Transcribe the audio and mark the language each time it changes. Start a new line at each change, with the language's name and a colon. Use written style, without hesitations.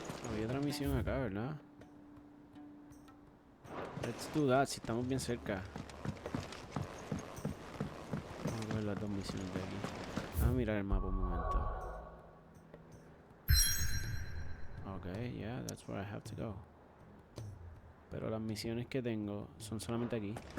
Spanish: Había otra misión acá, ¿verdad?
English: Let's do that,
Spanish: si estamos bien cerca. Vamos a ver las dos misiones de aquí. Vamos a mirar el mapa un momento.
English: Okay, yeah, that's where I have to go.
Spanish: Pero las misiones que tengo son solamente aquí.